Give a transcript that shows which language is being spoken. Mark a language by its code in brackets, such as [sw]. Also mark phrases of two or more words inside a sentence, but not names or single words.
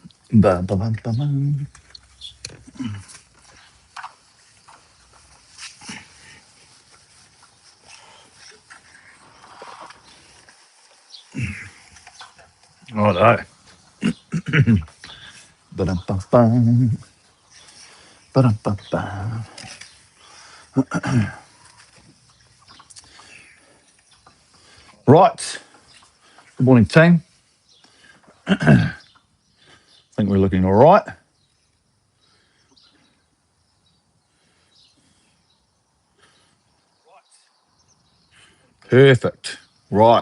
[en] Ba, ba, ba, ba, ba. Righto. Ba-dum-ba-ba. Ba-dum-ba-ba. Right. Good morning, team. I think we're looking all right. Perfect. Right.